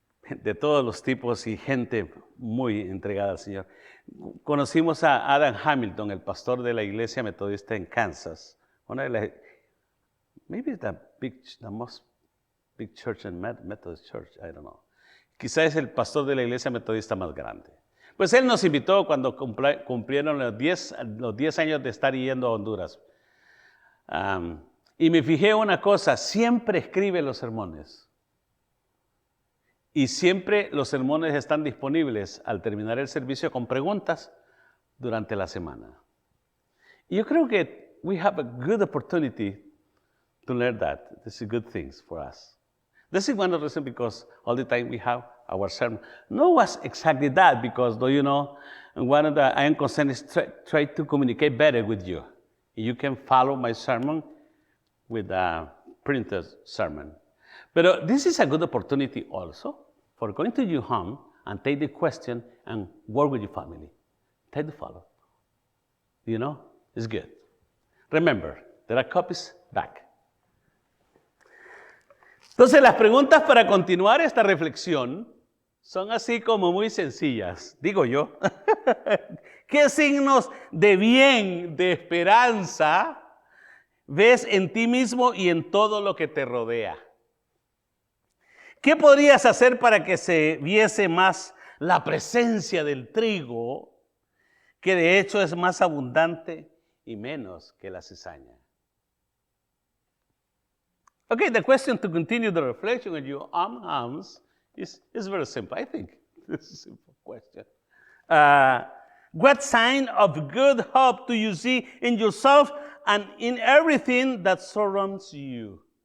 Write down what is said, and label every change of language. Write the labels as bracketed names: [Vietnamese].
[Spanish] De todos los tipos y gente muy entregada al Señor. Conocimos a Adam Hamilton, el pastor de la iglesia metodista en Kansas. Una de las, [English] maybe the most big church in Methodist church, I don't know. [Spanish] Quizás es el pastor de la iglesia metodista más grande. Pues él nos invitó cuando cumplieron los 10 años de estar yendo a Honduras. Y me fijé una cosa, siempre escribe los sermones. Y siempre los sermones están disponibles al terminar el servicio con preguntas durante la semana. Y yo creo que [English] we have a good opportunity to learn that. This is good things for us. This is one of the reasons because all the time we have our sermon. No was exactly that because, though you know, one of the I am concerned is try to communicate better with you. You can follow my sermon with a printed sermon. But this is a good opportunity also for going to your home and take the question and work with your family. Take the follow. You know, it's good. Remember, there are copies back. [Spanish] Entonces, las preguntas para continuar esta reflexión son así como muy sencillas, digo yo. ¿Qué signos de bien, de esperanza, ves en ti mismo y en todo lo que te rodea? ¿Qué podrías hacer para que se viese más la presencia del trigo, que de hecho es más abundante y menos que la cizaña? [English] Okay, the question to continue the reflection on your arms is very simple, I think. This is a simple question. What sign of good hope do you see in yourself and in everything that surrounds you?